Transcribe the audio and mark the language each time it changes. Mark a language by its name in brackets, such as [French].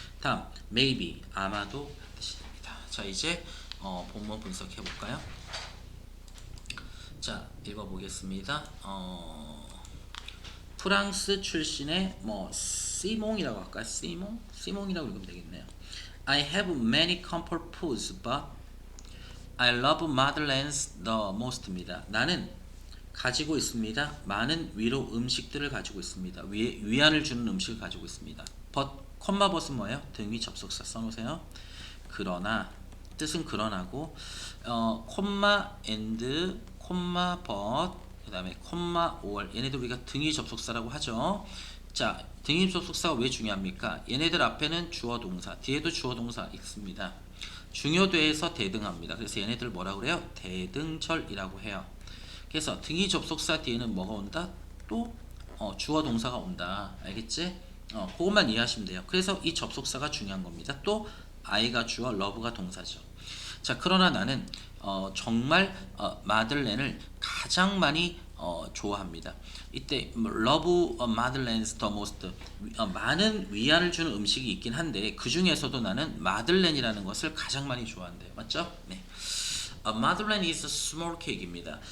[Korean] 다음 maybe, 아마도 뜻이 됩니다. 자, 이제 본문 분석해 볼까요? 자, 읽어보겠습니다. 프랑스 출신의 뭐 시몽이라고 할까요? 시몽이라고 읽으면 되겠네요. [English] I have many comfort foods, but I love Madeleines the most입니다. [Korean] 나는 가지고 있습니다. 많은 위로 음식들을 가지고 있습니다. 위안을 주는 음식을 가지고 있습니다. but, 콤마 but은 뭐예요? 등위 접속사 써놓으세요. 그러나, 뜻은 그러나고, 콤마 and, 콤마 but, 그 다음에 콤마 or, 얘네들 우리가 등위 접속사라고 하죠. 자, 등위 접속사가 왜 중요합니까? 얘네들 앞에는 주어 동사, 뒤에도 주어 동사 있습니다. 중요도에서 대등합니다. 그래서 얘네들 뭐라고 그래요? 대등절이라고 해요. 그래서 등위 접속사 뒤에는 뭐가 온다? 또 주어 동사가 온다. 알겠지? 그것만 이해하시면 돼요. 그래서 이 접속사가 중요한 겁니다. 또 I가 주어, love가 동사죠. 자, 그러나 나는 정말 마들렌을 가장 많이 좋아합니다. 이때 love madeleines the most, 많은 위안을 주는 음식이 있긴 한데 그 중에서도 나는 마들렌이라는 것을 가장 많이 좋아한대요. 맞죠? 네. [English] 마들렌 is a small cake입니다.